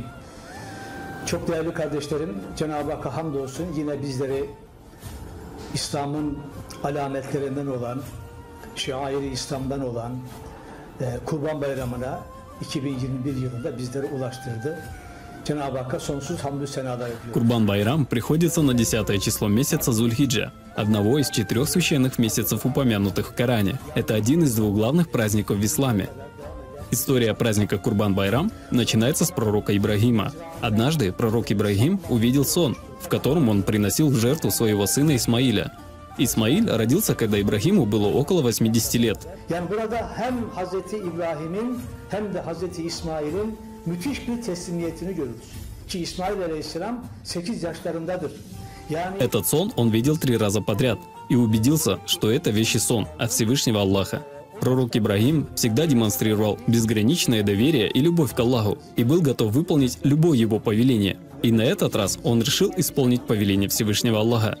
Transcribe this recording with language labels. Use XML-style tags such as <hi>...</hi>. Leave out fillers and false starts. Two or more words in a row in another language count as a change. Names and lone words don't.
<tr>Çok değerli kardeşlerim, Cenab-ı Hakk'a hamdolsun yine bizleri İslam'ın alametlerinden olan, şairi İslam'dan olan Kurban Bayramı'na 2021 yılında bizleri ulaştırdı. Cenab-ı Hakk'a sonsuz hamdü senalar ediyoruz.</tr> <ru>Курбан Байрам приходится на 10 число месяца Зуль-Хиджа, одного из 4 священных месяцев, упомянутых в Коране. Это один из двух главных праздников в исламе. История праздника Курбан Байрам начинается с пророка Ибрагима. Однажды пророк Ибрагим увидел сон, в котором он приносил в жертву своего сына Исмаиля. Исмаиль родился, когда Ибрагиму было около 80 лет.</ru> <tr>Yani burada hem Hazreti İbrahim'in hem de Hazreti İsmail'in müthiş bir teslimiyetini görürüz. Ki İsmail Aleyhisselam 8 yaşlarındadır. Yani</tr> <ru>Этот сон он видел 3 раза подряд. и убедился, что это вещий сон от Всевышнего Аллаха. Пророк Ибрагим всегда демонстрировал безграничное доверие и любовь к Аллаху и был готов выполнить любое его повеление. И на этот раз он решил исполнить повеление Всевышнего Аллаха.</ru>